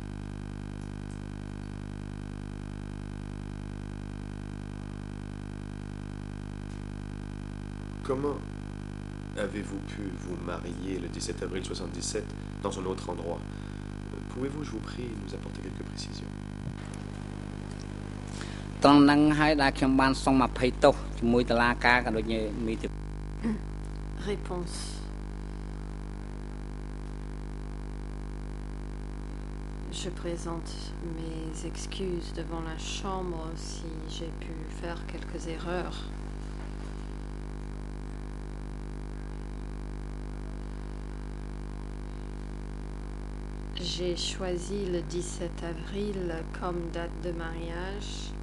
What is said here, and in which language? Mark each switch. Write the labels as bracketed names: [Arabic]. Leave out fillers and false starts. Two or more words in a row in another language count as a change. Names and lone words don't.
[French] Comment avez-vous pu vous marier le 17 avril 77 dans un autre endroit? Pouvez-vous, je vous prie, nous apporter quelques précisions? [Khmer] ត្រង់ហ្នឹងហើយដែលខ្ញុំបានសុំអភ័យទោសជាមួយតុលាការក៏ដូចជាមីទី [French] Réponse. Je présente mes excuses devant la Chambre si j'ai pu faire quelques erreurs. J'ai choisi le 17 avril comme date de mariage.